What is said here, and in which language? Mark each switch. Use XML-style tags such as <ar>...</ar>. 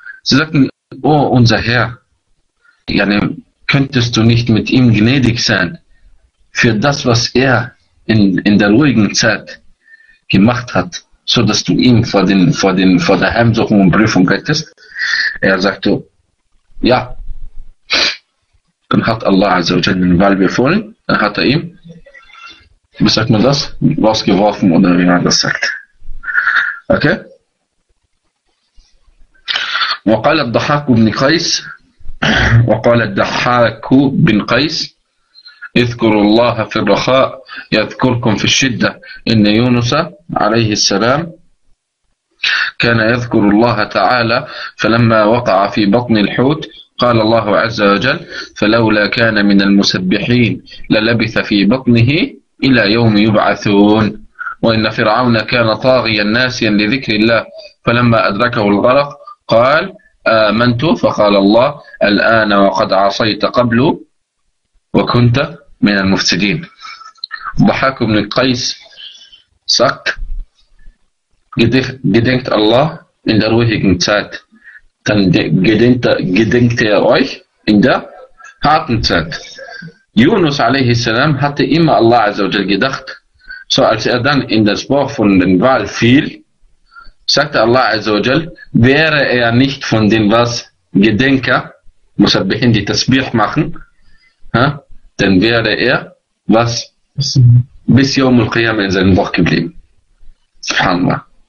<de>Sie sagten, oh unser Herr, könntest du nicht mit ihm gnädig sein für das, was er in der ruhigen Zeit gemacht hat, so dass du ihn vor der Heimsuchung und Prüfung rettest. Er sagte, ja. Dann hat Allah azza wa jalla den Wal befohlen, dann hat er ihm, wie sagt man das, rausgeworfen oder wie man das sagt. Okay?</de> <ar>وقال الضحاك بن قيس وقال الضحاك بن قيس اذكروا الله في الرخاء يذكركم في الشدة. إن يونس عليه السلام كان يذكر الله تعالى فلما وقع في بطن الحوت قال الله عز وجل فلولا كان من المسبحين للبث في بطنه إلى يوم يبعثون. وإن فرعون كان طاغيا ناسيا لذكر الله فلما أدركه الغرق قال آمنت فقال الله الآن وقد عصيت قبل وكنت من المفسدين.</ar> <de>ضحاك بن قيس sagt, gedenkt Allah in der ruhigen Zeit, dann gedenkt er euch in der harten Zeit. Yunus alayhi salam hatte immer Allah azza wa jal gedacht, so als er dann in das Bauch von dem Wal fiel, sagte Allah azza wa jal, wäre er nicht von den was Gedenker, muss er behind die Tasbih machen, dann wäre er was bis Yawm al-Qiyam in seinem Bauch geblieben. Subhanallah.</de>